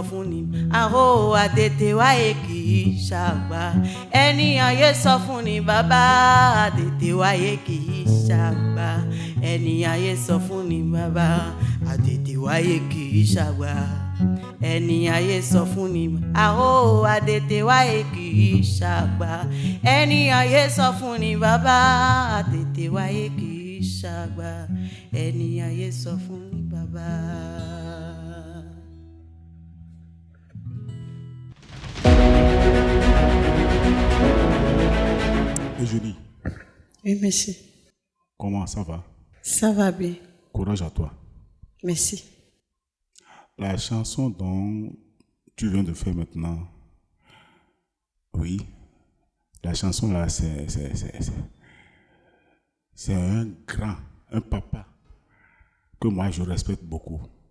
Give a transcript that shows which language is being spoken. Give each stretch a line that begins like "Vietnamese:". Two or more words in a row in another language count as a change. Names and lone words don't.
Yoruba: fún ni aho Adede waye kì í ṣàgbà ẹni ayé sọ fún ni bàbá Adede waye kì í ṣàgbà ẹni ayé sọ fún ni bàbá Adede waye kì í ṣàgbà ẹni ayé sọ fún ni aho Adede waye kì í ṣàgbà ẹni ayé sọ fún ni bàbá Adede waye kì í ṣàgbà ẹni ayé sọ fún ni bàbá.
French: Eugénie. Oui, monsieur. Comment ça va? Ça va bien. Courage à toi. Merci. La chanson dont tu viens de faire maintenant, oui, la chanson là, c'est un grand, un papa que moi je respecte beaucoup.